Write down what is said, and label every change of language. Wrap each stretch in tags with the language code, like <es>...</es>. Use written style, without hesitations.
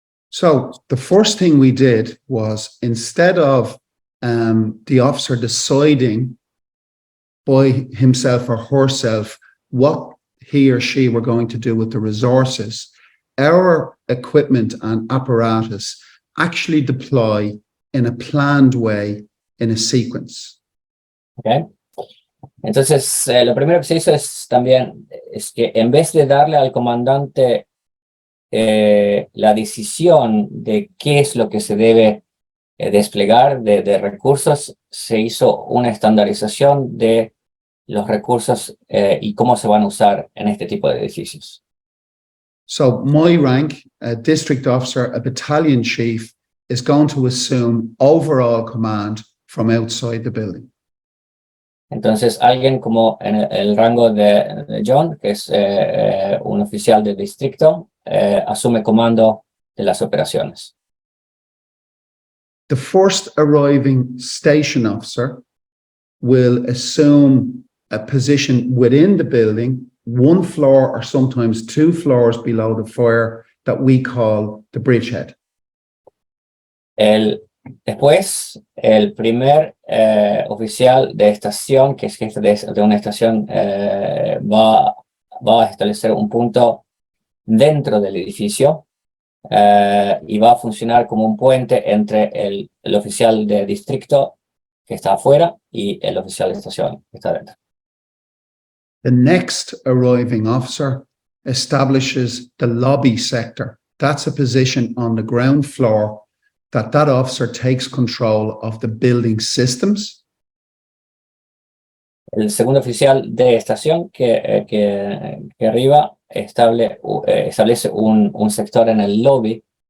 <en>So the first thing we did was, instead of the officer deciding by himself or herself what he or she were going to do with the resources, our equipment and apparatus actually deploy in a planned way, in a sequence. Okay.</en> <es>Entonces, lo primero que se hizo es que en vez de darle al comandante la decisión de qué es lo que se debe desplegar de recursos, se hizo una estandarización de los recursos y cómo se van a usar en este tipo de edificios.</es> <en>So my rank, a district officer, a battalion chief, is going to assume overall command from outside the building.</en> <es>Entonces, alguien como en el rango de John, que es un oficial de distrito, asume comando de las operaciones.</es> <en>The first arriving station officer will assume a position within the building, 1 floor or sometimes 2 floors below the fire, that we call the bridgehead.</en> <es>Después, el primer oficial de estación, que es jefe de una estación, va a establecer un punto dentro del edificio y va a funcionar como un puente entre el oficial de distrito, que está afuera, y el oficial de estación, que está dentro.</es> <en>The next arriving officer establishes the lobby sector. That's a position on the ground floor that officer takes control of the building systems.</en> <es>El segundo oficial de estación que arriba establece un sector en el lobby.</es>